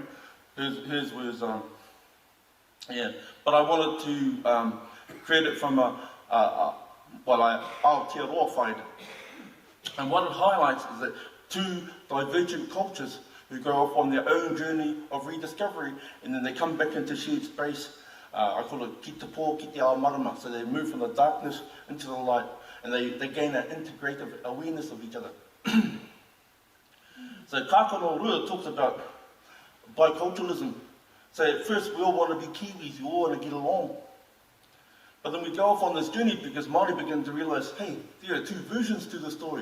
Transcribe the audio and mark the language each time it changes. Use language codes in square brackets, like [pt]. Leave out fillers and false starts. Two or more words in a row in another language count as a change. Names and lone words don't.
[en] Hers was, but I wanted to create it from Aotearoa. And what it highlights is that two divergent cultures who go off on their own journey of rediscovery, and then they come back into shared space. I call it [mi] ki te pō, ki te ao marama. [en] So they move from the darkness into the light, and they gain an integrative awareness of each other. So Kākano Rua talks about biculturalism. So at first we all want to be Kiwis, we all want to get along. But then we go off on this journey because Māori begin to realise, hey, there are two versions to the story.